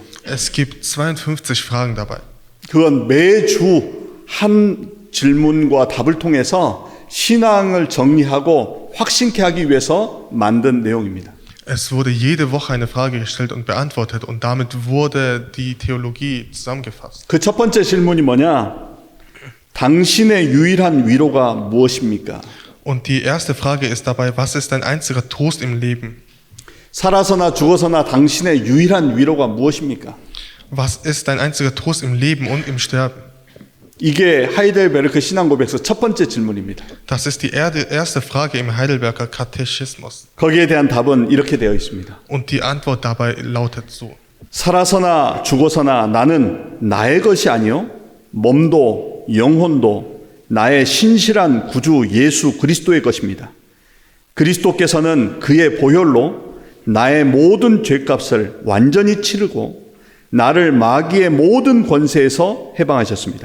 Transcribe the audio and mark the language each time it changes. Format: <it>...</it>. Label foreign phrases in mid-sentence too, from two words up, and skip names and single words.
<de>Es gibt 52 Fragen dabei.</de> <ko>그건 매주 한 질문과 답을 통해서 신앙을 정리하고 확신케 하기 위해서 만든 내용입니다.</ko> <de>Es wurde jede Woche eine Frage gestellt und beantwortet und damit wurde die Theologie zusammengefasst.</de> <ko>그 첫 번째 질문이 뭐냐? 당신의 유일한 위로가 무엇입니까?</ko> <de>Und die erste Frage ist dabei, was ist dein einziger Trost im Leben?</de> <ko>살아서나 죽어서나 당신의 유일한 위로가 무엇입니까?</ko> <de>Was ist dein einziger Trost im Leben und im Sterben?</de> <ko>이게 하이델베르크 신앙고백서 첫 번째 질문입니다.</ko> <de>Das ist die erste Frage im Heidelberger Katechismus.</de> <ko>거기에 대한 답은 이렇게 되어 있습니다.</ko> <de>Und die Antwort dabei lautet so.</de> <ko>살아서나 죽어서나 나는 나의 것이 아니요 몸도 영혼도 나의 신실한 구주 예수 그리스도의 것입니다. 그리스도께서는 그의 보혈로 나의 모든 죄값을 완전히 치르고 나를 마귀의 모든 권세에서 해방하셨습니다.</ko>